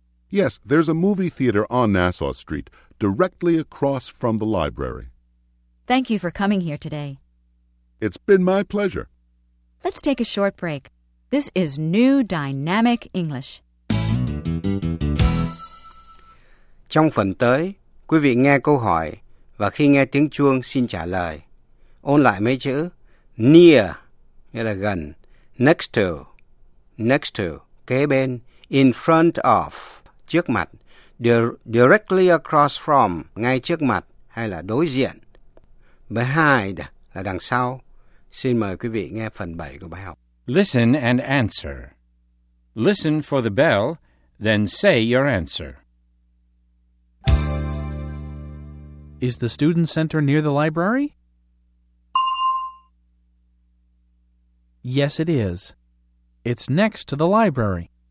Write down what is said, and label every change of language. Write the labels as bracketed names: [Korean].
[English] Yes, there's a movie theater on Nassau Street, directly across from the library. Thank you for coming here today. It's been my pleasure. Let's take a short break. This is New Dynamic English. [Vietnamese] Trong phần tới, quý vị nghe câu hỏi và khi nghe tiếng chuông xin trả lời. Ôn lại mấy chữ. Near, nghĩa là gần. [English] Next to, [Vietnamese] kế bên. [English] In front of, [Vietnamese] trước mặt. [English] Directly across from, [Vietnamese] ngay trước mặt hay là đối diện. Behind là đằng sau. Xin mời quý vị nghe phần 7 của bài học. [English] Listen and answer. Listen for the bell, then say your answer. Is the student center near the library? Yes, it is. It's next to the library.